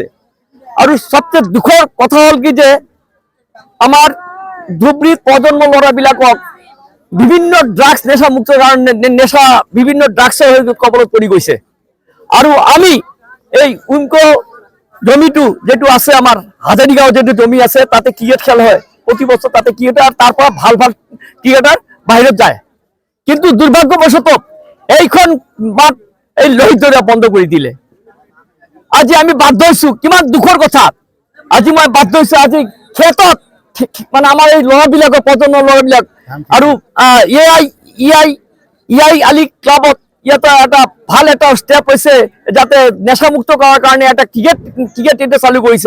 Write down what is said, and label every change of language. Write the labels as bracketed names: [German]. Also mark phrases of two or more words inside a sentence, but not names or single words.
[Assamese] আৰু সবচেয়ে দুখৰ কথা হল কি যে আমাৰ ধুবুৰীত প্ৰজন্ম ল'ৰাবিলাকক বিভিন্ন ড্ৰাগছ নেশা মুক্ত কাৰণে বিভিন্ন ড্ৰাগছৰ কবলত পৰি গৈছে। আৰু আমি এই উইমকো জমিটো যেটো আছে, আমাৰ হাজারিগাঁও যেটো জমি আছে, তাতে ক্রিকেট খেল হয় প্রতি বছর। তাতে ক্রিকেটার, তারপর ভাল ক্রিকেটার বাহিৰত যায়। কিন্তু দুর্ভাগ্যবশত এইখন মাঠ এই লোহিত দেওৰা বন্ধ কৰি দিলে। আজি আমি বাধ্য হৈছো, কিমান দুখৰ কথা। আজি মই বাধ্য হৈছো, আজি ক্ষেত্ৰত মানে আমাৰ এই ল'ৰাবিলাকৰ, প্ৰজন্মৰ ল'ৰাবিলাক আৰু EI আলি ক্লাবত ইয়াতে এটা ভাল এটা স্টেপ হৈছে, যাতে নেশামুক্ত কৰাৰ কাৰণে এটা ক্ৰিকেট এটা চালু কৰিছে।